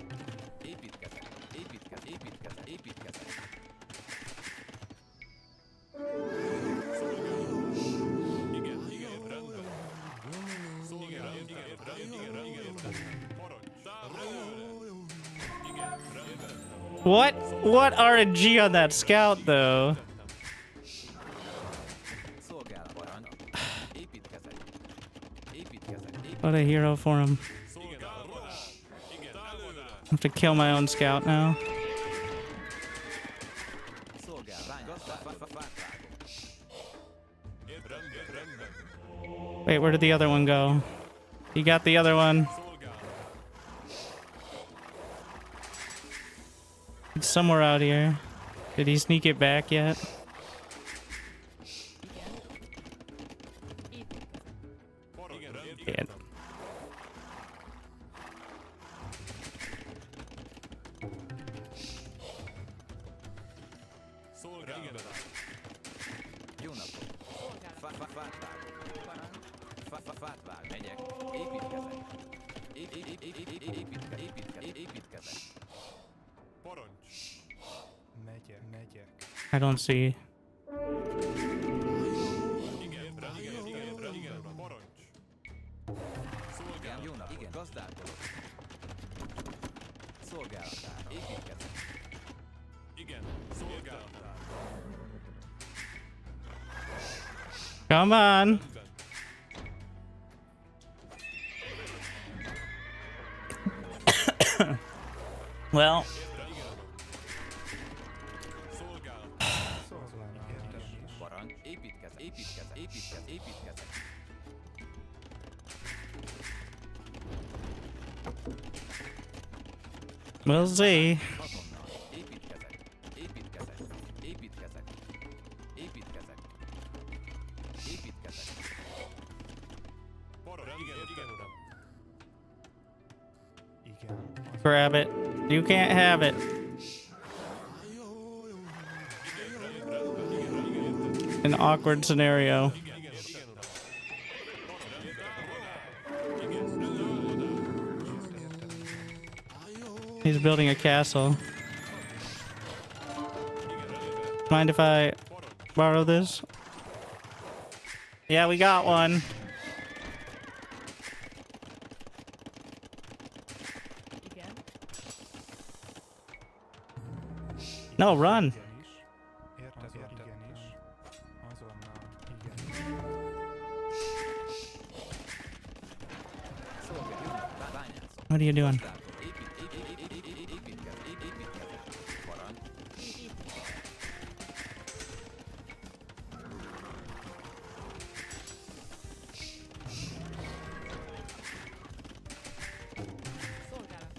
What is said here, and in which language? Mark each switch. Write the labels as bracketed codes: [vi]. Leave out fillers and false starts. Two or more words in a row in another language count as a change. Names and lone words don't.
[hu] Építkezek. Építkezek. Igen, rendben. Igen, rendben. Parancs. Előre. Igen, rendben. [en] What RNG on that scout though? [hu] Szolgálat. Parancs. Építkezek. [en] What a hero for him. [hu] Szolgálat. Igen, előre. [en] I have to kill my own scout now. [hu] Szolgálat. Fát vágok. [en] Wait, where did the other one go? He got the other one. It's somewhere out here. Did he sneak it back yet? Yeah. [hu] Jó napot! Fát vágok. Fát vág, megyek. Építkezek. Építkezek. Parancs. Megyek. [en] I don't see. [hu] Igen, parancs. Igen, jó napot! Igen, gazdálkodok. Szolgálatár. Építkezek. Igen, szolgálatár. [en] Come on. Well, [hu] Szolgálnak értem is. Parancs. Építkezek. [en] we'll see. [hu] Azonnal. Építkezek. Parancs. Igen, uram. Igen. [en] Grab it. You can't have it. An awkward scenario. He's building a castle. Mind if I borrow this? Yeah, we got one. [hu] Igen. [en] No, run. [hu] Igenis. Érted? Igenis. Azonnal. Igen. Bányászok. [en] What are you doing? [hu] Parancs. Szolgálatár.